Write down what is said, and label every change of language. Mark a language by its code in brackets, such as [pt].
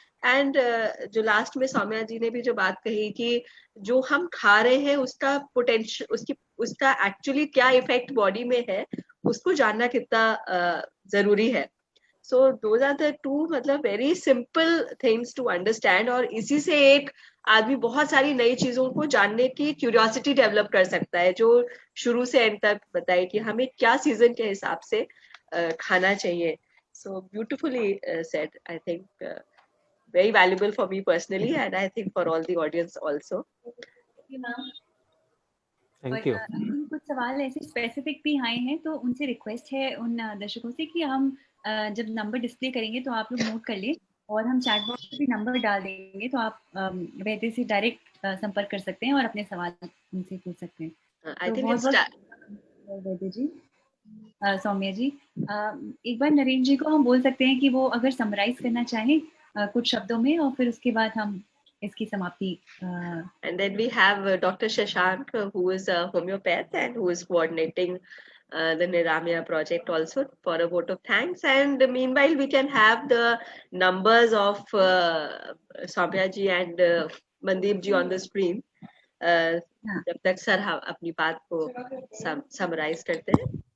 [hi] And जो last में सौम्या जी ने भी जो बात कही कि जो हम खा रहे हैं उसका पोटेंशियल, उसका एक्चुअली क्या इफेक्ट बॉडी में है, उसको जानना कितना जरूरी है। [en] So those are the two [hi] मतलब [en] very simple things to understand, [hi] और इसी से एक आदमी बहुत सारी नई चीजों को जानने की क्यूरियोसिटी डेवलप कर सकता है, जो शुरू से एंड तक बताए कि हमें क्या सीजन के हिसाब से खाना चाहिए। [en] So beautifully said, I think very valuable for me personally, and I think for all the audience also. Thank you. [hi] कुछ सवाल ऐसे स्पेसिफिक भी आए हैं, तो उनसे रिक्वेस्ट है उन दर्शकों से कि हम जब नंबर डिस्प्ले करेंगे तो आप लोग नोट कर लें, और हम चैट बॉक्स में भी नंबर डाल देंगे, तो आप वैद्य से डायरेक्ट संपर्क कर सकते हैं और अपने सवाल उनसे पूछ सकते हैं। [en] I think it's [hi] वैद्य जी, सौम्या जी, एक बार नरेंद्र जी को हम बोल सकते हैं कि वो अगर समराइज करना चाहें कुछ शब्दों में, और फिर उसके बाद हम इसकी समाप्ति। [en] And then we have Dr. Shashank, who is a homeopath and who is coordinating the Niramia project also, for a vote of thanks. And meanwhile, we can have the numbers of Soumya ji and Mandeep ji on the screen. [hi] जब तक sir अपनी बात को summarise करते हैं।